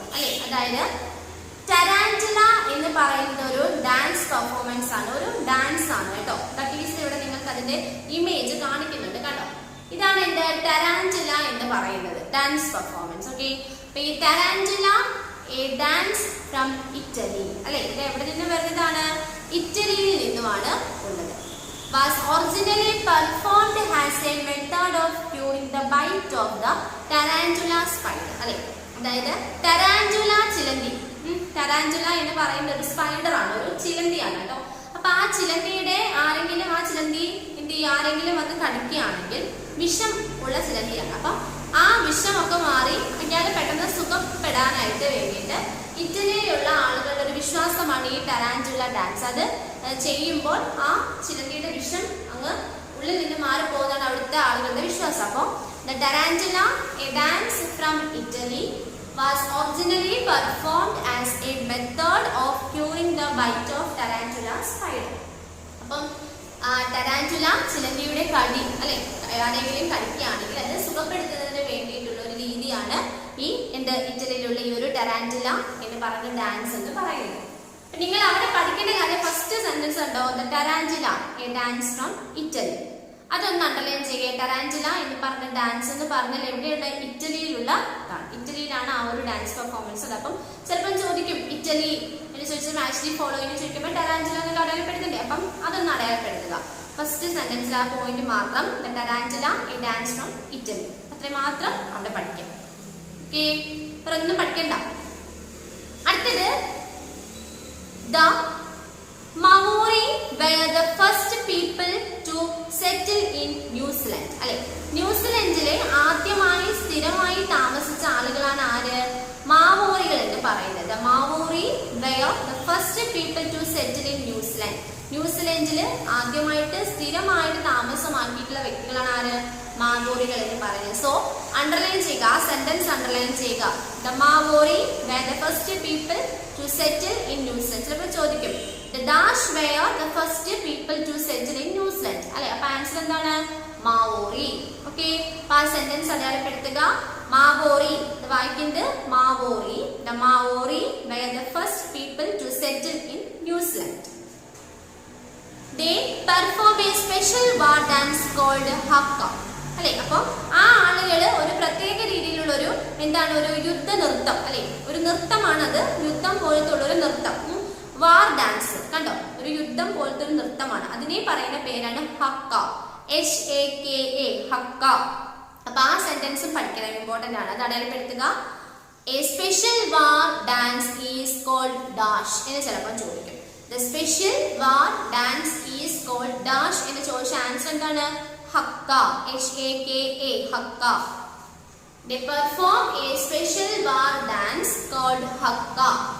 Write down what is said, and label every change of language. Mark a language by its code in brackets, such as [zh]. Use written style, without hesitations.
[ml] അല്ലേ, അതായത് ടാരാന്റുല എന്ന് പറയുന്ന ഒരു ഡാൻസ് പെർഫോമൻസ് ആണ്, ഒരു ഡാൻസ് ആണ് കേട്ടോ. [en] that is [ml] ഇവിടെ നിങ്ങൾക്ക് അതിന്റെ ഇമേജ് കാണിക്കുന്നുണ്ട് കണ്ടോ. ഇതാണ് എന്റെ ടാരാന്റുല എന്ന് പറയുന്നത് ഡാൻസ് പെർഫോമൻസ്. ഓക്കെ, അപ്പൊ ഈ ടാരാന്റുല [en] a dance from Italy [ml] അല്ലെ, ഇത് എവിടെ നിന്ന് വരുന്നതാണ്? ഇറ്റലിയിൽ നിന്നുമാണ് ഉള്ളത്. [en] Was originally performed as a method of curing the bite of the tarantula spider. [ml] അല്ലെ, അതായത് ടാരാന്റുല ചിലന്തി, ടാരാന്റുല എന്ന് പറയുന്ന ഒരു സ്പൈഡർ ആണ്, ഒരു ചിലന്തിയാണ് കേട്ടോ. അപ്പൊ ആ ചിലന്തിയുടെ ആരെങ്കിലും ആ ചിലന്തി എന്ത് ചെയ്യും, ആരെങ്കിലും അത് കടിക്കുകയാണെങ്കിൽ വിഷം ഉള്ള ചിലന്തിയാണ്. അപ്പൊ ആ വിഷമൊക്കെ മാറി ഇയാള് പെട്ടെന്ന് സുഖപ്പെടാനായിട്ട് വേണ്ടിയിട്ട് ഇറ്റലിയിലുള്ള ആളുകളുടെ ഒരു വിശ്വാസമാണ് ഈ ടാരാന്റുല ഡാൻസ്. അത് ചെയ്യുമ്പോൾ ആ ചിലന്തിയുടെ വിഷം അങ്ങ് ഉള്ളിൽ നിന്ന് മാറിപ്പോകുന്നതാണ് അവിടുത്തെ ആളുകളുടെ വിശ്വാസം. അപ്പോൾ [en] The tarantula a dance from Italy was originally performed as a method of curing the bite of tarantula spider. [ml] അപ്പം ടാരാന്റുല ചിലന്തിയുടെ കടി അല്ലെ, ആരെങ്കിലും കടിക്കുകയാണെങ്കിൽ അത് സുഖപ്പെടുത്തുന്നതിന് വേണ്ടിയിട്ടുള്ള ഒരു രീതിയാണ് ഈ ഇറ്റലിയിലുള്ള ഈ ഒരു ടാരാന്റുല എന്ന് പറയുന്ന ഡാൻസ് എന്ന് പറയുന്നത്. നിങ്ങൾ അവിടെ പഠിക്കേണ്ട കാര്യം ഫസ്റ്റ് സെന്റൻസ് ഉണ്ടോ, [en] The tarantula a dance from Italy. [ml] അതൊന്ന് അണ്ടർലൈൻ ചെയ്യുക. ടാരാന്റുല എന്ന് പറഞ്ഞ ഡാൻസ് എന്ന് പറഞ്ഞാൽ എവിടെയുള്ള? ഇറ്റലിയിലുള്ള ഇതാണ്. ഇറ്റലിയിലാണ് ആ ഒരു ഡാൻസ് പെർഫോമൻസ്. അപ്പം ചിലപ്പം ചോദിക്കും ഇറ്റലി എന്ന് ചോദിച്ചാൽ ആക്ച്വലി ഫോളോയിങ് ചോദിക്കുമ്പോൾ ടാരാന്റുല എന്നൊക്കെ അടയാളപ്പെടുത്തണ്ടേ. അപ്പം അതൊന്ന് അടയാളപ്പെടുത്തുക. ഫസ്റ്റ് സെന്റൻസിൽ ആ പോയിന്റ് മാത്രം, [en] the tarantula a dance from Italy, [ml] അത്രയും മാത്രം അവിടെ പഠിക്കാം. ഓക്കെ, ഒന്നും പഠിക്കണ്ട. അടുത്തത് [en] The Maori were the first people to settle in New Zealand. [ml] അല്ലെ, ന്യൂസിലൻഡിലെ ആദ്യമായി സ്ഥിരമായി താമസിച്ച ആളുകളാണ് ആര്? മാവോറികൾ എന്ന് പറയുന്നത്. [en] Maori were the first people to settle in New Zealand. [ml] ന്യൂസിലൻഡില് ആദ്യമായിട്ട് സ്ഥിരമായിട്ട് താമസമാക്കിയിട്ടുള്ള വ്യക്തികളാണ് ആര്? മാവോറികൾ എന്ന് പറയുന്നത്. സോ അണ്ടർലൈൻ ചെയ്യുക, ആ സെന്റൻസ് അണ്ടർലൈൻ ചെയ്യുക. [en] The Maori were the first people to settle in New Zealand. [ml] ചിലപ്പോൾ ചോദിക്കും [en] the dash were the first people to settle in New Zealand. [ml] അല്ലെ, അപ്പൊ ആൻസർ എന്താണ്? മാവോറി. ഓക്കെ, അപ്പൊ ആ സെന്റൻസ് അടയാളപ്പെടുത്തുക. മാവോറി, വായിക്കുന്നത് Maori. [en] The Maori were the first people to settle in New Zealand. They perform a special war dance called Hakka. [ml] അല്ലെ, അപ്പൊ ആ ആളുകള് ഒരു പ്രത്യേക രീതിയിലുള്ള ഒരു എന്താണ്, ഒരു യുദ്ധ നൃത്തം അല്ലെ, ഒരു നൃത്തമാണത്. യുദ്ധം പോലത്തെ ഉള്ള ഒരു നൃത്തം, വാർ ഡാൻസ് കണ്ടോ, ഒരു യുദ്ധം പോലത്തെ ഒരു നൃത്തമാണ്. അതിനെ പറയുന്ന പേരാണ് ഹക്ക, HAKA, ഹക്ക. അപ്പൊ ആ സെന്റൻസ് പഠിക്കണം, ഇമ്പോർട്ടന്റ് ആണ്. അത് അടയാളപ്പെടുത്തുക. [en] a special war dance is called dash [ml] എന്ന് ചിലപ്പോൾ ചോദിക്കും. [en] the special war dance is called dash [ml] എന്ന് ചോദിച്ച ആൻസർ എന്താണ്? Hakka, HAKA, hakka. [en] They perform a special war dance called Hakka.